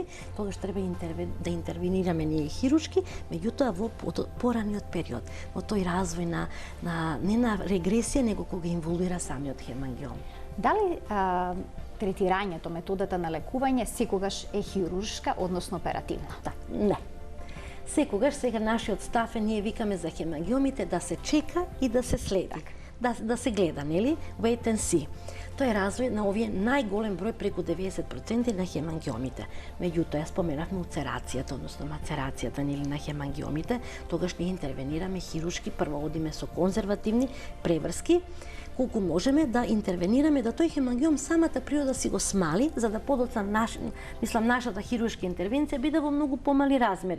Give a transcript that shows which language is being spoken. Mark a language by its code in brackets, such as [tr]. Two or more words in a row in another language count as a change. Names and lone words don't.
[mk] Тогаш треба да интервенираме ние хируршки, меѓутоа во пораниот период, во тој развој не на регресија, него кога инволвира самиот хемангиом. Дали третирањето, методата на лекување секогаш е хируршка, односно оперативна? Не. Секогаш сега нашиот став е, ние викаме за хемангиомите да се чека и да се следи. Да се гледа, нели? [en] Wait and see. [mk] Тоа е развој на овие најголем број, преку 90% на хемангиомите. Меѓутоа, споменавме уцерацијата, односно мацерацијата нели на хемангиомите, тогаш ние интервенираме хируршки, прво одиме со конзервативни, преврски, колку можеме да интервенираме да тој хемангиом самата природа си го смали, за да подоцна нашата хируршка интервенција биде во многу помали размери.